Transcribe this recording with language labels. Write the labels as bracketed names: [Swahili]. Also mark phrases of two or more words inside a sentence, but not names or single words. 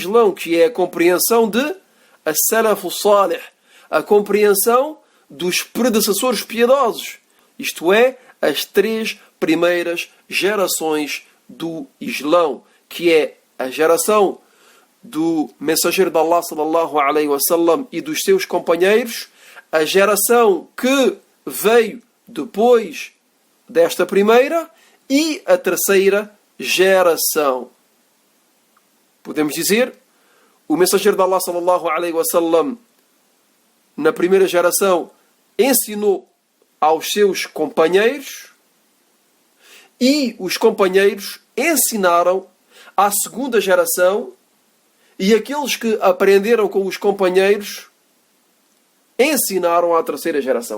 [Portuguese] Islão, que é a compreensão de [Arabic] السلف الصالح, [Portuguese] a compreensão dos predecessores piedosos, isto é, as 3 primeiras gerações do Islão, que é a geração do mensageiro de Allah [Arabic] صلى الله عليه وسلم [Portuguese] e dos seus companheiros, a geração que veio depois desta primeira e a terceira geração. Podemos dizer, o mensageiro de Allah [Arabic] صلى الله عليه وسلم [Portuguese] na primeira geração ensinou aos seus companheiros e os companheiros ensinaram à segunda geração e aqueles que aprenderam com os companheiros ensinaram à terceira geração.